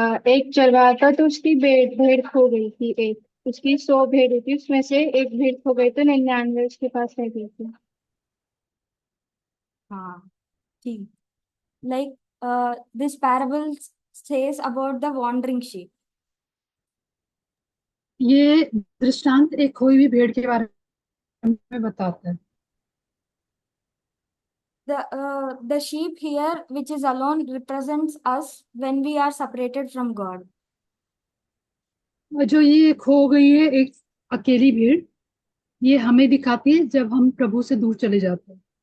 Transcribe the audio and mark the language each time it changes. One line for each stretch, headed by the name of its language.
Hindi: एक चरवाहा था तो उसकी भेड़ खो गई थी। एक उसकी 100 भेड़ थी, उसमें से एक भेड़ खो गई तो 99 उसके पास रह गई थी। हाँ, ठीक।
English: Like, this parable says about the wandering sheep.
Hindi: ये दृष्टांत एक खोई हुई भेड़ के बारे में बताता है।
English: The sheep here, which is alone, represents us when we are separated from God.
Hindi: और जो ये खो गई है एक अकेली भेड़, ये हमें दिखाती है जब हम प्रभु से दूर चले जाते हैं।